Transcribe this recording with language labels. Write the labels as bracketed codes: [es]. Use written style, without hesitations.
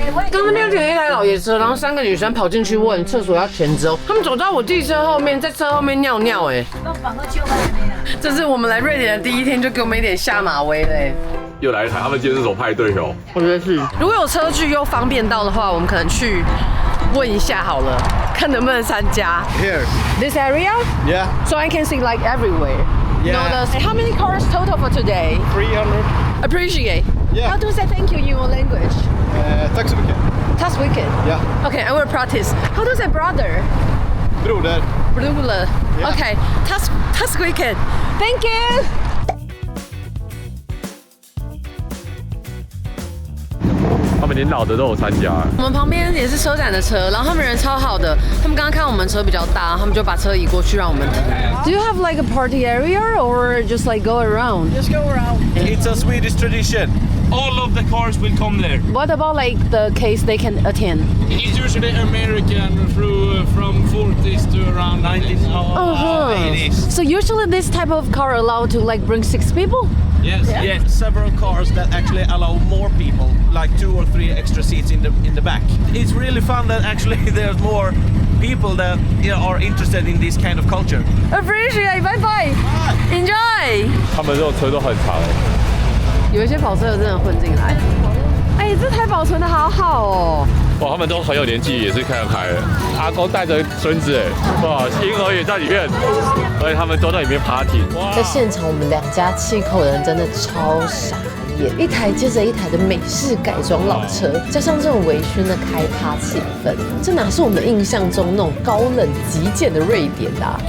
[zh] 刚那边停了一台老爷车，然后3个女生跑进去问厕所要钱之后，他们走到我弟车后面，在车后面尿尿，哎，这是我们来瑞典的第一天，就给我们一点下馬威嘞。又来一台，他们今天是什麼派對哦？我覺得是，如果有車距又方便到的話，我們可能去問一下好了，看能不能參加。 [en] Here. This area? Yeah. So I can see like everywhere. Yeah. Notice. How many cars total for today? 300. Appreciate. Yeah. How do you say thank you in your language? [sv] Tack så mycket. Tack mycket. [en] Yeah. Okay, I will practice. How do you say brother? Broder. Broder. Yeah. Okay. [sv] Tack mycket. [en] Thank you. [zh] 他们連老的都有參加。我們旁邊也是車展的車，然後他們人超好的，他們剛剛看我們車比較大，他們就把車移過去讓我們停。 [en] Do you have like a party area or just like go around? Just go around. It's a Swedish tradition. All of the cars will come there. What about like the case they can attend? It's usually American from 40s to around 90s. 80s. So usually this type of car allowed to like bring 6 people? Yes. Yes, several cars that actually allow more people, like 2 or 3 extra seats in the back. It's really fun that actually there's more people that are interested in this kind of culture. Appreciate, bye bye. Enjoy. [zh] 他们这种车都很长有一些跑车友真的混进来。哎，这台保存的好好哦。哇，他們都很有年紀，也是開得開的。阿公帶着孫子，哇，嬰兒也在裡面，而且他們都在裡面 party。在現場，我們2家7口人真的超傻眼，一台接着一台的美式改裝老車，加上這種微醺的開趴氣氛，這哪是我們印象中那種高冷極簡的瑞典啊！